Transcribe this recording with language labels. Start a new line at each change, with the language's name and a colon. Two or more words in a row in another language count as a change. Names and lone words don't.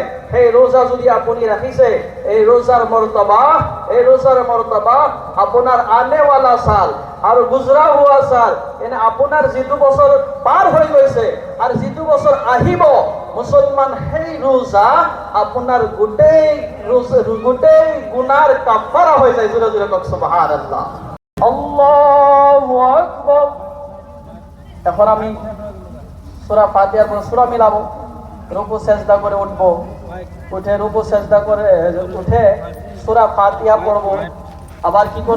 Assamese: সেই ৰোজা যদি আপুনি ৰাখিছে, এই ৰোজাৰ মৰ্তবা আপোনাৰ
Urdu: آنے والا سال
Assamese: আৰু গুজৰা হোৱা সাল, এনে আপোনাৰ যিটো বছৰ পাৰ হৈ গৈছে আৰু যিটো বছৰ আহিব, মুছলমান সেই ৰোজা আপোনাৰ গোটেই গুনাৰ কাফাৰা হৈ যায়। জোৰে জোৰে কওক
Arabic: سبحان الله، الله أكبر.
Bangla: এখন আমি সূরা ফাতিহার পর সূরা মিলাবো, রুকু সেজদা করে উঠবো, উঠে রুকু সেজদা করে উঠে সূরা ফাতিহা পড়বো, আবার কি করব?